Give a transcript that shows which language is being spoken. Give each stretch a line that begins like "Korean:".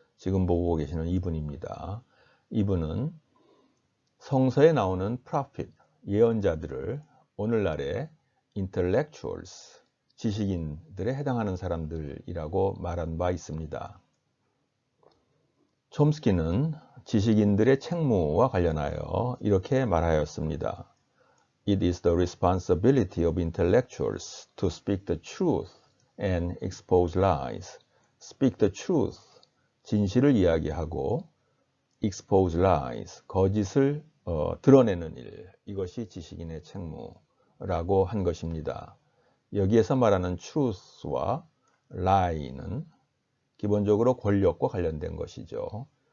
Korean: 지금 보고 계시는 이분입니다. 이분은 성서에 나오는 prophet, 예언자들을 오늘날의 intellectuals, 지식인들에 해당하는 사람들이라고 말한 바 있습니다. 촘스키는 지식인들의 책무와 관련하여 이렇게 말하였습니다.
English: It is the responsibility of intellectuals to speak the truth and expose lies. Speak the truth,
Korean: 진실을 이야기하고
English: expose lies,
Korean: 거짓을 드러내는 일, 이것이 지식인의 책무라고 한 것입니다. 여기에서 말하는 truth와 lie는 기본적으로 권력과 관련된 것이죠.